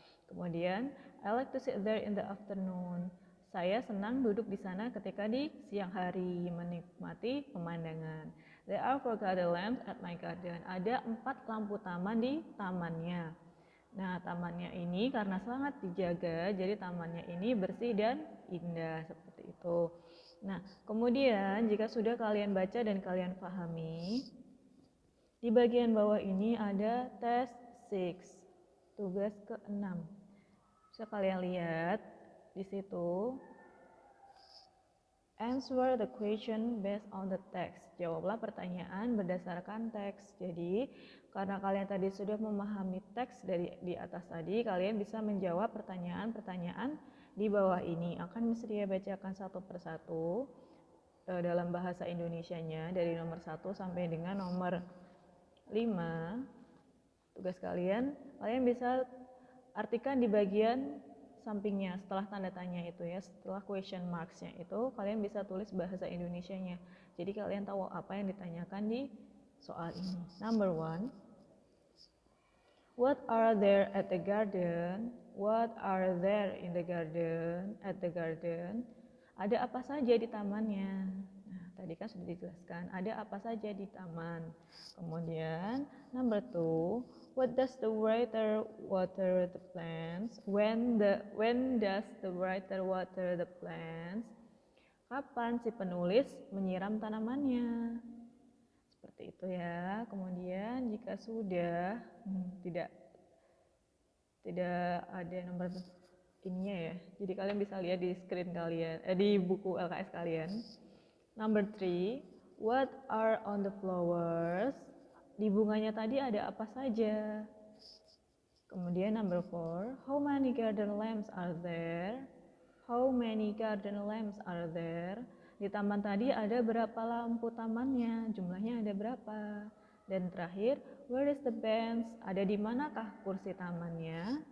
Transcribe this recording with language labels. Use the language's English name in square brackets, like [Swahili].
[Indonesian] Kemudian [English] I like to sit there in the afternoon. [Indonesian] Saya senang duduk di sana ketika di siang hari menikmati pemandangan. [English] There are 4 garden lamps at my garden. [Indonesian] Ada 4 lampu taman di tamannya. Nah, tamannya ini karena sangat dijaga, jadi tamannya ini bersih dan indah seperti itu. Nah, kemudian jika sudah kalian baca dan kalian pahami, di bagian bawah ini ada test 6, tugas ke-6. Bisa kalian lihat di situ. [English] Answer the question based on the text. [Indonesian] Jawablah pertanyaan berdasarkan teks. Jadi, karena kalian tadi sudah memahami teks dari di atas tadi, kalian bisa menjawab pertanyaan-pertanyaan di bawah ini. Akan Miss Ria bacakan satu persatu. dalam bahasa Indonesianya dari nomor 1 sampai dengan nomor 5. Tugas kalian bisa artikan di bagian sampingnya setelah tanda tanya itu ya, setelah question marks-nya itu kalian bisa tulis bahasa Indonesianya. Jadi kalian tahu apa yang ditanyakan di soal ini. Number 1. [English] What are there at the garden? What are there in the garden? At the garden. [Indonesian] Ada apa saja di tamannya? Nah, tadi kan sudah dijelaskan. Ada apa saja di taman? Kemudian, number 2. [English] What does the writer water the plants? When does the writer water the plants? [Indonesian] Kapan si penulis menyiram tanamannya? Seperti itu ya. Kemudian jika sudah tidak ada nomor ininya ya. Jadi kalian bisa lihat di screen kalian, di buku LKS kalian. [English] Number 3, what are on the flowers? [Indonesian] Di bunganya tadi ada apa saja? Kemudian [English] number 4, how many garden lamps are there? How many garden lamps are there? [Indonesian] Di taman tadi ada berapa lampu tamannya? Jumlahnya ada berapa? Dan terakhir, [English] where is the bench? [Indonesian] Ada di manakah kursi tamannya?